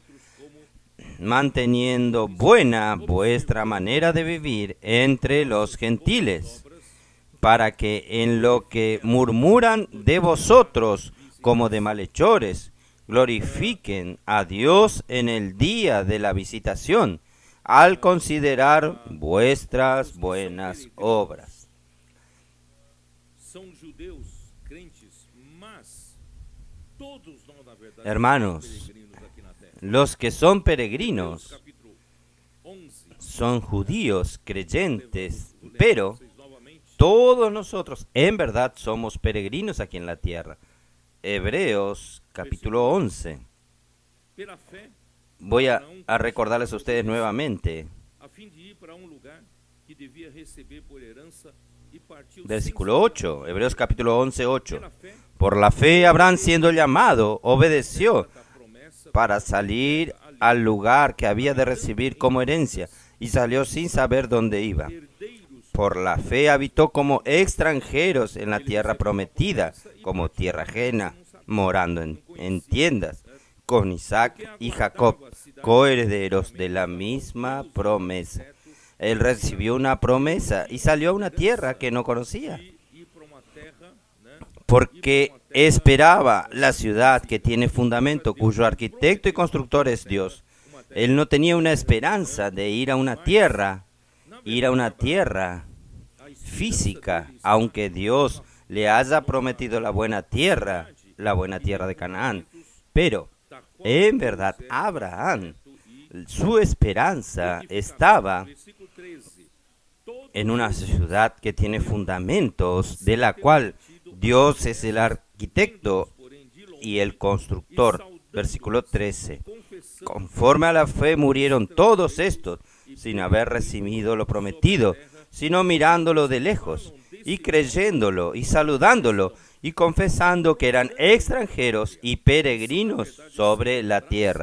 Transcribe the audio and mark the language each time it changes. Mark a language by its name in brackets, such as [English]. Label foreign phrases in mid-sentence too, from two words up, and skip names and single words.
[Spanish] manteniendo buena vuestra manera de vivir entre los gentiles, para que en lo que murmuran de vosotros como de malhechores, glorifiquen a Dios en el día de la visitación, al considerar vuestras buenas obras. [Portuguese] são judeus crentes, mas todos nós, na verdade, [Spanish] Hermanos, [Portuguese] somos peregrinos aqui na terra. [Spanish] los que son peregrinos Capítulo 11, son judíos creyentes, pero [Portuguese] vocês novamente, [Spanish] todos nosotros en verdad somos peregrinos aquí en la tierra. Hebreos capítulo 11. [Portuguese] pela fé, [Spanish] Voy a recordarles a ustedes nuevamente. [Portuguese] a fim de ir para lugar que devia receber por herança e partiu [Spanish] Versículo 8, Hebreos capítulo 11, 8. [Portuguese] pela fé, [Spanish] Por la fe Abraham, siendo llamado, obedeció [Portuguese] da promessa [Spanish] para salir al lugar que había de recibir como herencia, y salió sin saber dónde iba. [Portuguese] herdeiros [Spanish] Por la fe habitó como extranjeros en la tierra prometida, como tierra ajena, morando en tiendas, con Isaac y Jacob, coherederos de la misma promesa. Él recibió una promesa y salió a una tierra que no conocía, [Portuguese] e ir para uma terra, né? [Spanish] porque esperaba la ciudad que tiene fundamento, cuyo arquitecto y constructor es Dios. Él no tenía una esperanza de ir a una tierra física, aunque Dios le haya prometido la buena tierra de Canaán. Pero, en verdad, Abraham, su esperanza estaba Versículo 13. Todo en una ciudad que tiene fundamentos, de la cual Dios es el arquitecto [Portuguese] porém de longe, [Spanish] y el constructor. Versículo 13. [Portuguese] confessando [Spanish] Conforme a la fe murieron todos estos, sin haber recibido lo prometido, sino mirándolo de lejos, y creyéndolo, y saludándolo, y confesando que eran extranjeros y peregrinos sobre la tierra.